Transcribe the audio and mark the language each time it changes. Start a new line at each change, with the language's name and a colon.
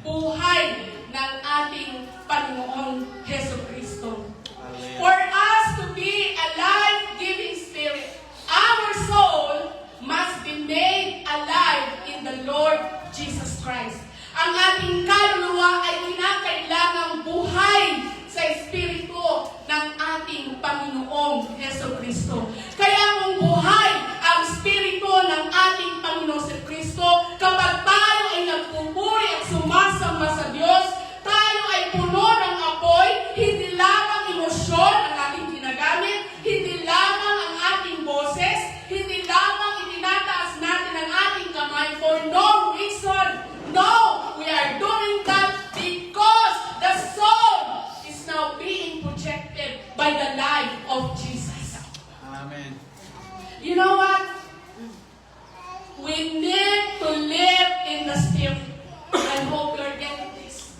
Filipino: Buhay ng ating Panginoong Heso Kristo.
English: For us to be a life-giving spirit, our soul must be made alive in the Lord Jesus Christ.
Filipino: Ang ating kaluluwa ay kinakailangang buhay sa Espiritu ng ating Panginoong Heso Kristo. Kaya kung buhay ang Espiritu ng ating Panginoong Heso Kristo, kapag tayo ay nagpupuri at sumasamba sa Diyos, tayo ay puno ng apoy, hindi lamang emosyon ang ating ginagamit, hindi lamang ang ating boses, hindi lamang itinataas natin ang ating kamay
English: for no reason. No, we are doing that because the soul is now being projected by the life of Jesus. Amen. You know what? We need to live in the Spirit. I hope you're getting this.